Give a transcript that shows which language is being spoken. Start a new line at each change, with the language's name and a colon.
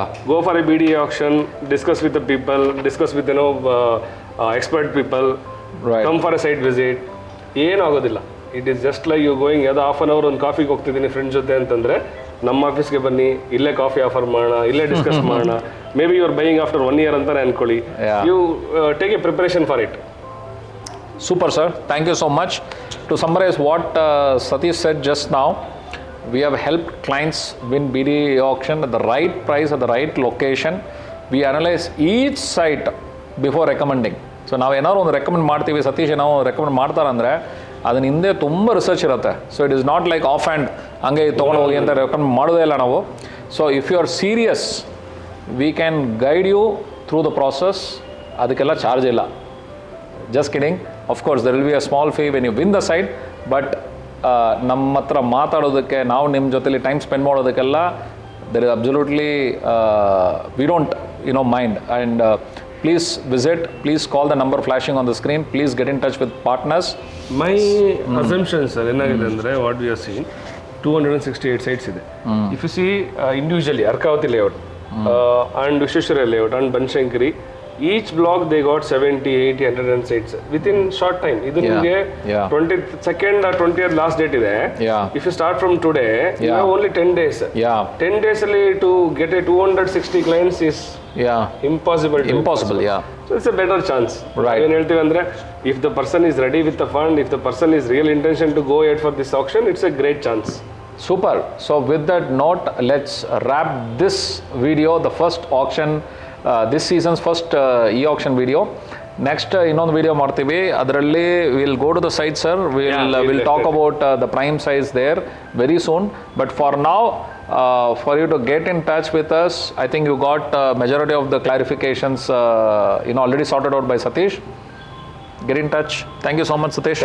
English: Go for a BDA auction, discuss with the people, discuss with expert people, come for a site visit.
Kannada: ಏನೂ ಆಗೋದಿಲ್ಲ.
English: it is just like you going,
Kannada: ಯಾವುದೋ ½ an hour ಒಂದು ಕಾಫಿಗೆ ಹೋಗ್ತಿದ್ದೀನಿ friends ಜೊತೆ ಅಂತಂದರೆ, ನಮ್ಮ ಆಫೀಸ್ಗೆ ಬನ್ನಿ, ಇಲ್ಲೇ ಕಾಫಿ ಆಫರ್ ಮಾಡೋಣ, ಇಲ್ಲೇ ಡಿಸ್ಕಸ್ ಮಾಡೋಣ.
English: maybe you are buying after 1 year
Kannada: ಅಂತಾನೆ ಅನ್ಕೊಳ್ಳಿ.
English: You take a preparation for it. Super, sir. Thank you so much. To summarize what Satish said just now, we have helped clients win BDA auction at the right price, at the right location. We analyze each site before recommending.
Kannada: So ನಾವು ಏನಾದ್ರು ಒಂದು recommend ಮಾಡ್ತೀವಿ, ಸತೀಶ್ ನಾವು recommend ಮಾಡ್ತಾರಂದರೆ ಅದನ್ನ ಹಿಂದೆ ತುಂಬ research ಇರುತ್ತೆ.
English: so it is not like offhand
Kannada: ಹಂಗೆ ತೊಗೊಂಡು ಹೋಗಿ ಅಂತ ರೆಕಮೆಂಡ್ ಮಾಡೋದೇ ಇಲ್ಲ ನಾವು.
English: So if you are serious, we can guide you through the process.
Kannada: ಅದಕ್ಕೆಲ್ಲ ಚಾರ್ಜ್ ಇಲ್ಲ.
English: Just kidding. Of course there will be a small fee when you win the site.
Kannada: But ನಮ್ಮ ಹತ್ರ ಮಾತಾಡೋದಕ್ಕೆ, ನಾವು ನಿಮ್ಮ ಜೊತೆಲಿ time spend ಮಾಡೋದಕ್ಕೆಲ್ಲ
English: There is absolutely we don't mind. And please visit, please call the number flashing on the screen, please get in touch with partners. My assumption
Kannada: sir ಏನಾಗಿದೆ ಅಂದರೆ
English: What we are seen 268 sites ಇದೆ. If you see individually Arkavathi layout and Vishweshwara layout and Banashankari, each block they got 70, 80, 100 sites within short time.
Kannada: ಇದು ನಿಮಗೆ 22nd or 20th last date ಇದೆ.
English: If you start from today, you have only 10 days. 10 days ಅಲ್ಲಿ to get a 260 clients is impossible. So it's a better chance.
Kannada: ಏನು ಹೇಳ್ತೀವಿ ಅಂದರೆ,
English: if the person is ready with the fund, if the person is real intention to go ahead for this auction, it's a great chance. Super. So with that note, let's wrap this video, the first auction, this season's first e-auction video. Next
Kannada: ಇನ್ನೊಂದು video ಮಾಡ್ತೀವಿ, ಅದರಲ್ಲಿ
English: We'll go to the site sir, we'll talk about the prime size there very soon. But for now, for you to get in touch with us, I think you got majority of the clarifications already sorted out by Satish. Get in touch. Thank you so much, Satish.